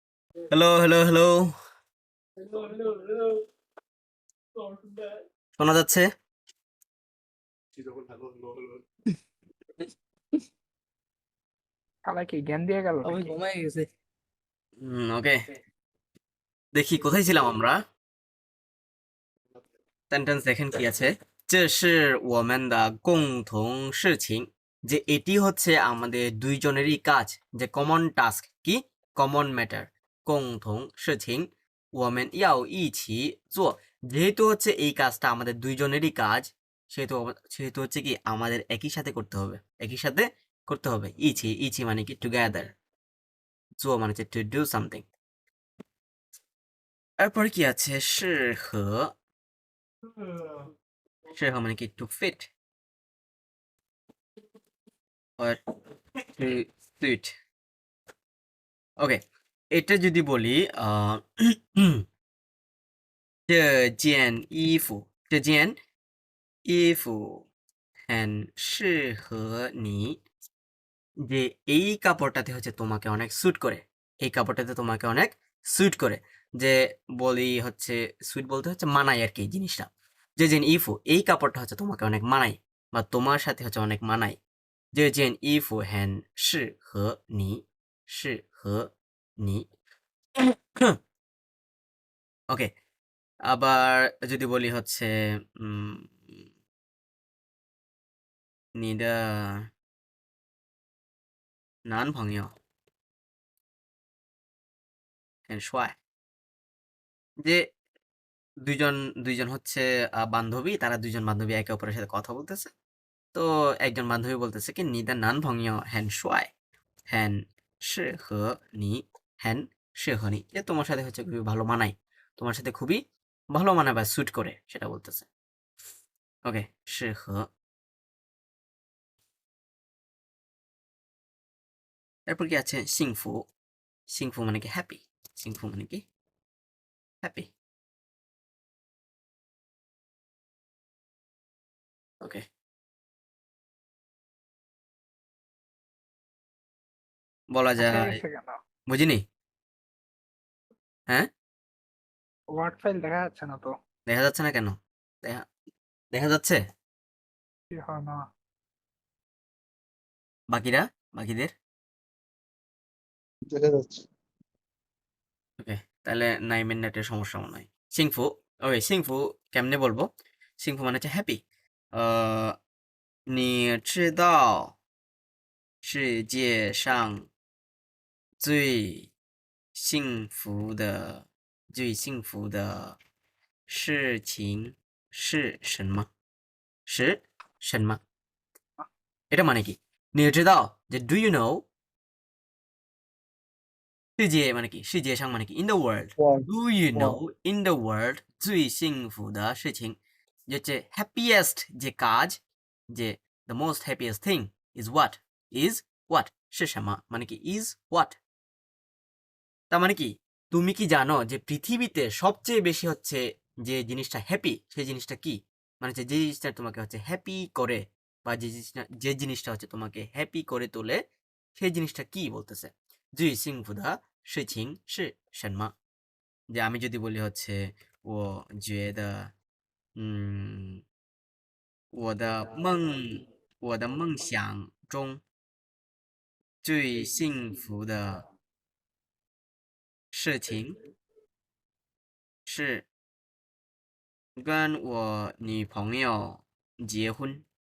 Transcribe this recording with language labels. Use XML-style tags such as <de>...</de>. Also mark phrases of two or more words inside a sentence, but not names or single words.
<bn>হ্যালো হ্যালো হ্যালো শোনা যাচ্ছে? শালা কি জ্ঞান দিয়ে গেল আমি নাকি? ঘুমাই গেছে ওকে, দেখি কোথায় ছিলাম আমরা। সেন্টেন্স দেখেন কি আছে,</bn> <zh>这是我们的共同事情,</zh> <bn>যে এটি হচ্ছে আমাদের দুইজনেরই কাজ, যে</bn> <en>common task</en> <bn>কি,</bn> <en>common matter,</en> <zh>共同事情我们要一起做,</zh> <bn>যেহেতু হচ্ছে এই কাজটা আমাদের দুইজনেরই কাজ, সেহেতু হচ্ছে কি আমাদের একই সাথে করতে হবে, একই সাথে করতে হবে।</bn> <zh>一起 一起</zh> <bn>মানে কি টুগেদার, 做মানে হচ্ছে</bn> <en>to do something.</en> <bn>এরপরে কি আছে, 适合 মানে কি</bn> <en>to fit or to suit.</en> <bn>ওকে, এটা যদি বলি আহ,</bn> <zh>这件衣服这件衣服很适合你,</zh> <bn>যে এই কাপড়টাতে হচ্ছে তোমাকে অনেক স্যুট করে, এই কাপড়টাতে তোমাকে অনেক স্যুট করে, যে বলি হচ্ছে স্যুট বলতে হচ্ছে মানায় আর কি জিনিসটা, যে</bn> <zh>件衣服</zh> <bn>এই কাপড়টা হচ্ছে তোমাকে অনেক মানায় বা তোমার সাথে হচ্ছে অনেক মানায়, যে</bn> <zh>件衣服很适合你适合你</zh> <bn>ওকে। আবার যদি বলি হচ্ছে</bn> <zh>你的男朋友很帅,</zh> <bn>যে দুইজন দুইজন হচ্ছে বান্ধবী, তারা দুইজন বান্ধবী একে অপরের সাথে কথা বলতেছে, তো একজন বান্ধবী বলতেছে কি</bn> <zh>你的男朋友很帅很适合你很适合你,</zh> <bn>যে তোমার সাথে হচ্ছে খুবই ভালো মানায়, তোমার সাথে খুবই ভালো মানায় বা স্যুট করে সেটা বলতেছে। ওকে, 适合। এরপর কি আছে,</bn> <zh>幸福幸福</zh> <bn>মানে কি হ্যাপি, 幸福 মানে কি হ্যাপি। ওকে, বলা আটকে যায়, গেছে কেন? বুঝিনি। হ্যাঁ, ওয়ার্ড ফাইল দেখা যাচ্ছে না তো। দেখা যাচ্ছে না কেন? দেখা দেখা যাচ্ছে কি হয় না? বাকিদের। দেখা যাচ্ছে। ওকে, তাহলে নাইমের নেটের সমস্যা মনে হয়। সিংফু, ওকে, সিংফু কেমনে বলবো, সিংফু মানে হচ্ছে হ্যাপি।</bn> <zh>你知道世界上最幸福的幸福的事情是什么？是什么？</zh> <bn>এটা মানে কি?</bn> <zh>你知道</zh> <en>যে do you know,</en> <bn>世界 মানে কি?</bn> <zh>世界上</zh> <bn>মানে কি?</bn> <en>in the world. World, Do you world. know in the world</en> <zh>最幸福的事情,</zh> <bn>যে হচ্ছে</bn> <en>happiest</en> <bn>যে কাজ, যে</bn> <en>the most happiest thing is what? is what?</en> <zh>是什么</zh> <bn>মানে কি?</bn> <en>is what?</en> <bn>তার মানে কি, তুমি কি জানো যে পৃথিবীতে সবচেয়ে বেশি হচ্ছে যে জিনিসটা হ্যাপি, সেই জিনিসটা কি? মানে হচ্ছে যে জিনিসটা তোমাকে হচ্ছে হ্যাপি করে, বা যে জিনিসটা হচ্ছে তোমাকে হ্যাপি করে তোলে, সেই জিনিসটা কি বলতেছে?</bn> <zh>最幸福的事情是什么?</zh> <bn>যে আমি যদি বলি হচ্ছে</bn> <zh>我觉得我的梦想中最幸福的事情是跟我女朋友结婚。</zh>